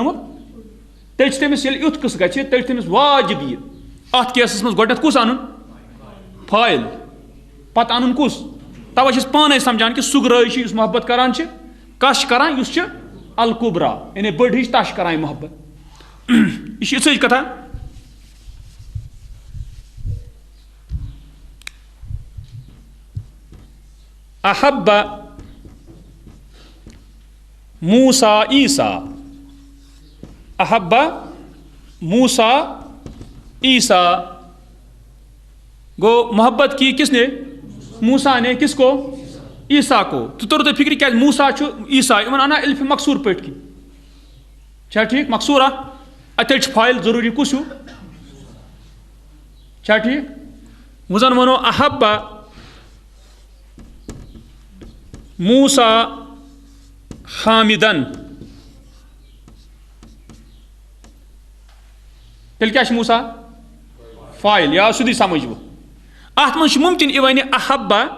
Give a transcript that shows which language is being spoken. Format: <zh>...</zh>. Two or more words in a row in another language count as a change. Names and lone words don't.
<ks>بنومُت تیٚلہِ چھِ تٔمِس ییٚلہِ یُتھ قٕصہٕ گژھِ تیٚلہِ چھِ تٔمِس واجب یہِ اتھ کیسس منٛز گۄڈنٮ۪تھ کُس انُن فایل پتہٕ انُن کُس توے چھِ أسۍ پانے سمجھان کہِ صغرٲے چھِ یُس محبت کران چھِ کس چھِ کران یُس چھِ الکبرا یعنی بٔڑ ہِش تش چھِ کران یہِ محبت یہِ چھِ یِژھٕے کتھا</ks> <ar>احب موسیٰ عیسیٰ احب موسیٰ عیسیٰ</ar> <ks>گو</ks> <ur>محبت کی کس نے موسیٰ نے کس کو عیسیٰ کو تو تر تو فکر کیا</ur> <ks>موسیٰ چھُ عیسیٰ یِمن انا الفِ مقصوٗر پٲٹھۍ کِنۍ چھا ٹھیٖک مقصوٗرا اتیٚلہِ چھُ فایل ضروٗری کُس ہیوٗ چھا ٹھیٖک وۄنۍ زن ونو احب موسیٰ حامدن تیٚلہِ کیٛاہ چھُ موسیٰ فایل یا سیوٚدُے سمجھ وۄنۍ اتھ منٛز چھُ ممکن یہِ وَنہِ احب</ks>